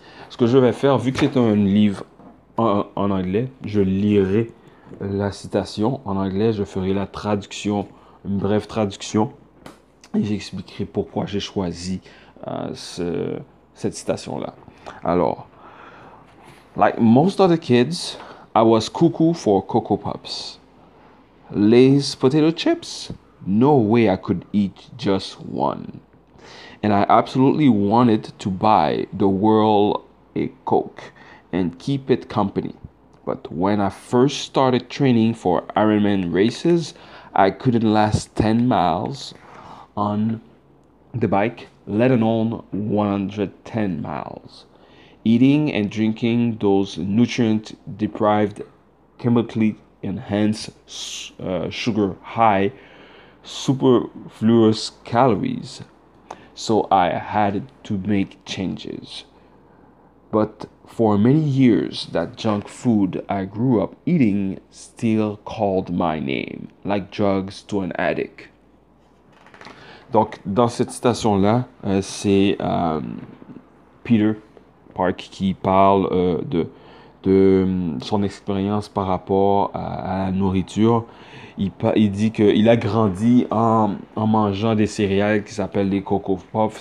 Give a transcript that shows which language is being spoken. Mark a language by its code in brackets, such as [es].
[fr] Ce que je vais faire, vu que c'est un livre en anglais, je lirai la citation en anglais, je ferai la traduction, une brève traduction, et j'expliquerai pourquoi j'ai choisi cette citation-là. [en] Alors, like most other kids, I was cuckoo for Cocoa Puffs. Lay's potato chips? No way I could eat just one. And I absolutely wanted to buy the world a Coke and keep it company. But when I first started training for Ironman races, I couldn't last 10 miles on the bike, let alone 110 miles. Eating and drinking those nutrient-deprived, chemically enhanced, sugar-high, superfluous calories. So I had to make changes. But for many years, that junk food I grew up eating still called my name, like drugs to an addict. [fr] Donc, dans cette citation-là, c'est Peter Park qui parle de son expérience par rapport à la nourriture. Il dit qu'il a grandi en mangeant des céréales qui s'appellent les Cocoa Puffs.